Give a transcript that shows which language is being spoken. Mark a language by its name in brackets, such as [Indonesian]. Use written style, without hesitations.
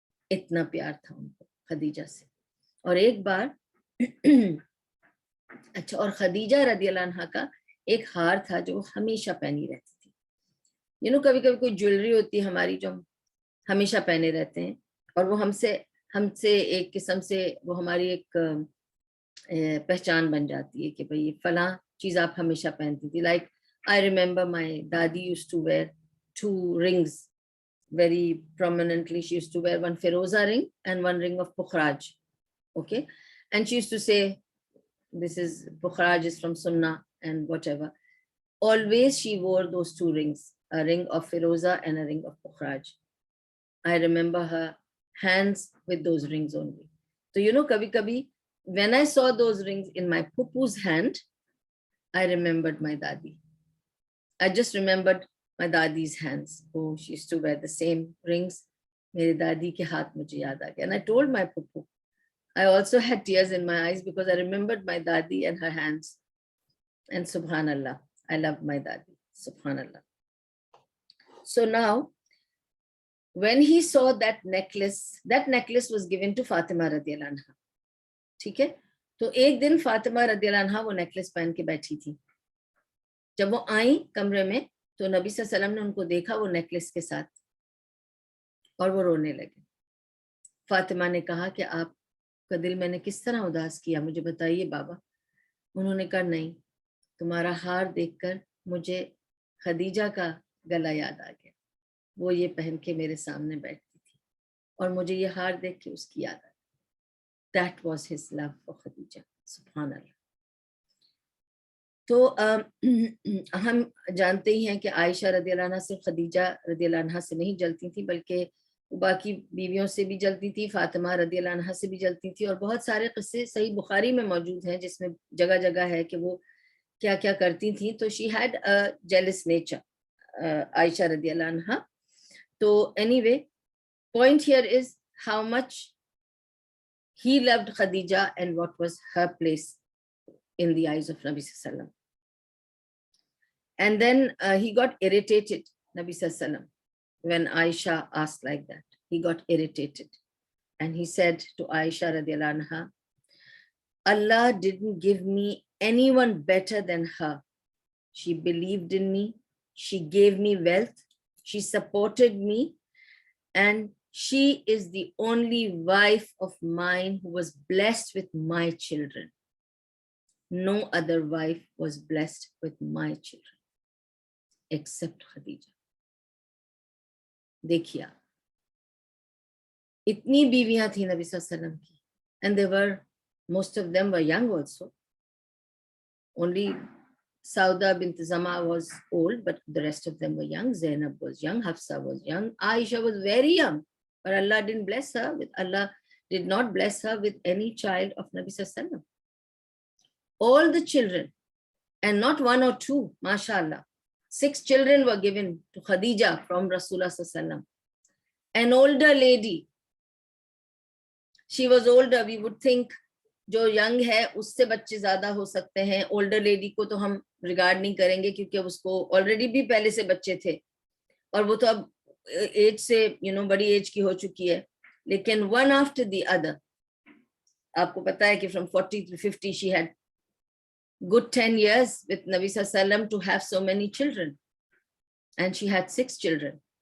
[Urdu] اتنا پیار تھا ان کو خدیجہ سے. اور ایک بار اچھا, اور خدیجہ رضی اللہ عنہا کا ایک ہار تھا جو ہمیشہ پہنی رہتی تھی. کبھی کبھی کوئی جویلری ہوتی ہے ہماری جو ہمیشہ پہنے رہتے ہیں, اور وہ ہم سے ایک قسم سے وہ ہماری ایک پہچان بن جاتی ہے کہ بھئی فلاں چیز آپ ہمیشہ پہنتی تھی. [English] Like I remember my daddy used to wear 2 rings very prominently. She used to wear one Feroza ring and one ring of Pukhraj. Okay. And she used to say, this is Pukhraj is from Sunnah and whatever. Always she wore those 2 rings, a ring of Feroza and a ring of Pukhraj. I remember her hands with those rings only. So [Urdu] kabhi kabhi [English] when I saw those rings in my pupu's hand, I remembered my dadi. I just remembered my dadi's hands. Oh, she used to wear the same rings. [Urdu] Mere dadi ke haath mujhe yaad aa gaya. [English] And I told my pupu, I also had tears in my eyes because I remembered my dadi and her hands. And subhanallah, I love my dadi. Subhanallah. So now, when he saw that necklace was given to Fatima radiallahu anha. [Urdu] ٹھیک ہے, تو ایک دن فاطمہ رضی اللہ عنہا وہ necklace پہن کے بیٹھی تھی. جب وہ آئیں کمرے میں تو نبی صلی اللہ علیہ وسلم نے ان کو دیکھا وہ نیکلس کے ساتھ, اور وہ رونے لگے. فاطمہ نے کہا کہ آپ کا دل میں نے کس طرح اداس کیا, مجھے بتائیے بابا. انہوں نے کہا نہیں, تمہارا ہار دیکھ کر مجھے خدیجہ کا گلا یاد آ گیا, وہ یہ پہن کے میرے سامنے بیٹھتی تھی اور مجھے یہ ہار دیکھ کے اس کی یاد آ گئی. [English] That was his love for Khadija. [Urdu] سبحان اللہ. تو ہم جانتے ہی ہیں کہ عائشہ رضی اللہ عنہا صرف خدیجہ رضی اللہ عنہا سے نہیں جلتی تھی, بلکہ باقی بیویوں سے بھی جلتی تھی, فاطمہ رضی اللہ عنہا سے بھی جلتی تھی. اور بہت سارے قصے صحیح بخاری میں موجود ہیں جس میں جگہ جگہ ہے کہ وہ کیا کیا کرتی تھیں. [English] تو she had a jealous nature, Aisha رضی اللہ عنہا. تو anyway, point here is how much he loved Khadija and what was her place in the eyes of Nabi Sallallahu Alaihi Wasallam. And then he got irritated, Nabi Sallallahu Alaihi Wasallam, when Aisha asked like that. He got irritated. And he said to Aisha radiallahu anha, Allah didn't give me anyone better than her. She believed in me. She gave me wealth. She supported me. And she is the only wife of mine who was blessed with my children. No other wife was blessed with my children except Khadija. [Urdu] دیکھیا اتنی بیویاں تھیں نبی صلی اللہ علیہ وسلم کی, [English] and they were, most of them were young also. Only Sauda bint Zama was old, but the rest of them were young. Zainab was young, Hafsa was young, Aisha was very young. But Allah didn't bless her with, Allah did not bless her with any child of Nabi Sallallahu Alaihi Wasallam. All the children, and not 1 or 2, mashallah. 6 children were given to Khadija from Rasulullah Sallallahu Alaihi Wasallam. An older lady. She was older. We would think [Urdu] جو young ہے اس سے بچے زیادہ ہو سکتے ہیں. Older lady کو تو ہم ریگارڈ نہیں کریں گے کیونکہ اس کو آلریڈی بھی پہلے سے بچے تھے اور وہ تو اب ایج سے بڑی ایج کی ہو چکی ہے. [English] لیکن one after the other, [Urdu] آپ کو پتا ہے کہ [English] from 40 to 50 she had good 10 years with Nabi Sallallahu Alaihi Wasallam to have so many children, and she had 6 children.